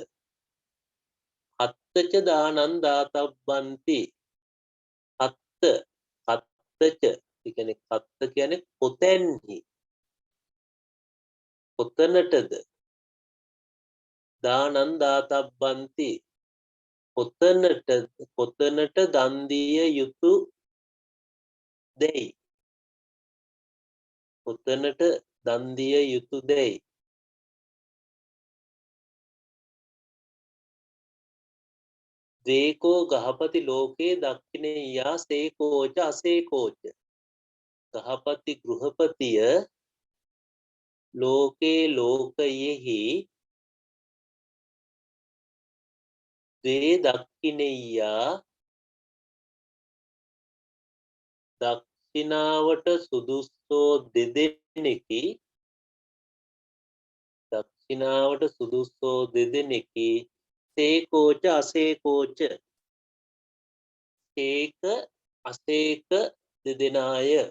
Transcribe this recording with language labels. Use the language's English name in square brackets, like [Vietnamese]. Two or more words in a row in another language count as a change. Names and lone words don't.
[Pali] අත්තච දානං දාතබ්බන්ති කත්තච [Sinhala] කියන්නේ කත්ත කියන්නේ කොතැන්හි කොතනටද [Pali] දානං දාතබ්බන්ති [Sinhala] කොතනට දන් දිය යුතු දෙයි. කොතනට දන් දිය යුතු දෙයි. [Pali] දේකෝ ගහපති ලෝකේ දක්ඛිනෙය්‍යා සේකෝච අසේකෝච. [Sinhala] ගහපති ගෘහපතිය ලෝකයෙහි [Pali] දේ දක්ඛිනෙය්‍යා [Sinhala] දක්ෂිනාවට සුදුස්සෝ දෙදෙනෙකි [Pali] සේකෝච අසේකෝච [Sinhala] සේක අසේක දෙදෙනාය.